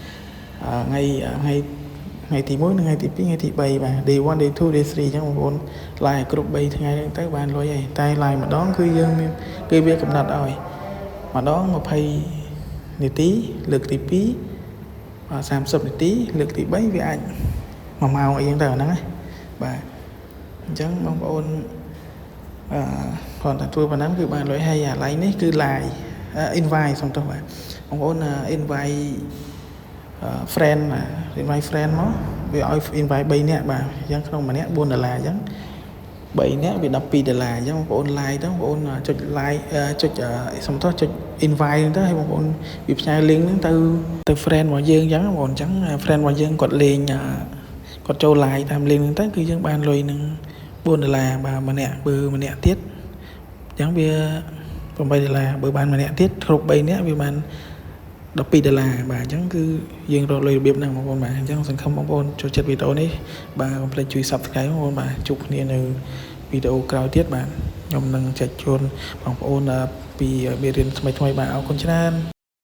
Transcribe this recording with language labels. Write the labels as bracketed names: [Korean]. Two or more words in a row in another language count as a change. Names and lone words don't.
[Khmer] ថ្ងៃទី1និងថ្ងៃទី2ថ្ងៃទី3បាទ [English] day 1 day 2 day 3 [Khmer] អញ្ចឹងបងប្អូន live គ្រប់3ថ្ងៃហ្នឹងទៅបានលុយហើយតែ live ម្ដងគឺយើងមានគឺវាកំណត់ឲ្យម្ដង20នាទីលើកទី2 30នាទីលើក ទី3វាអាច1ម៉ោងអីចឹងទៅអាហ្នឹងណាបាទអញ្ចឹងបងប្អូនគ្រាន់តែធ្វើប៉ុណ្ណឹងគឺបានលុយហើយអាឡៃនេះគឺ [English] live invite [Khmer] សុំទោសបាទបងប្អូន [English] invite friend [Khmer] បាទ [English] invite friend [Khmer] មកវាឲ្យ invite 3នាក់បាទអញ្ចឹងក្នុងម្នាក់$4អញ្ចឹង3នាក់វា$12អញ្ចឹងបងប្អូន like ទៅបងប្អូនចុច like ចុ ចសុំទោសចុច invite ហ្នឹងទៅឲ្យបងប្អូនវាផ្ញើ link ហ្នឹងទៅ friend របស់យើងអញ្ចឹងបងប្អូនអញ្ចឹង friend របស់យើងគាត់លេងគាត់ចូល like តាម link ហ្នឹងទៅគឺយើងបានលុយនឹង$4បាទម្នាក់បើម្នាក់ទៀតអញ្ចឹងវា$8បើបានម្នាក់ទៀតគ្រប់3នាក់វាបាន$12បាទអញ្ចឹងគឺយើងរកលុយរបៀបហ្នឹងបងប្អូនបាទអញ្ចឹងសង្ឃឹមបងប្អូនចូលចិត្តវីដេអូនេះបាទកុំភ្លេចជួយ Subscribe បងប្អូនបាទជួបគ្នានៅវីដេអូក្រោយទៀតបាទខ្ញុំនឹងចែកជូនបងប្អូនពីមេរៀនថ្មីៗបាទអរគុណច្រើន